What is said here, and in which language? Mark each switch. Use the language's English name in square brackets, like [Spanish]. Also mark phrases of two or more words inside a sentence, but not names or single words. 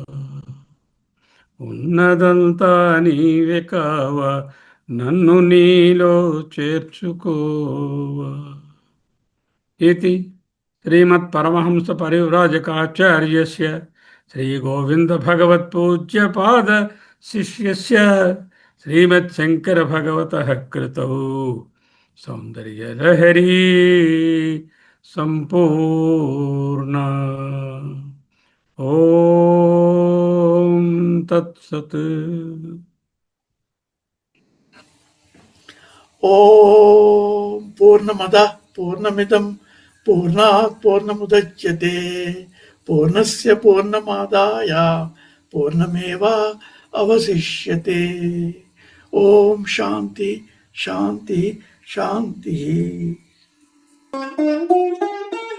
[Telugu] ఉన్నదంతా నీవే కావా, నన్ను నీలో చేర్చుకోవా. [Sanskrit] ఇది శ్రీమత్పరమహంస పరివ్రాజకాచార్యస్య శ్రీ గోవింద భగవత్పూజ్యపాద శిష్యస్య श्रीमच्छङ्करभगवतः कृतौ सौन्दर्यलहरी सम्पूर्णा। ॐ तत्सत्। ఓం పూర్ణమద పూర్ణమిదం పూర్ణాత్ పూర్ణముదచ్యతే పూర్ణస్య పూర్ణమాదాయ పూర్ణమేవా అవశిష్యతే. ఓం శాంతి శాంతి శాంతి.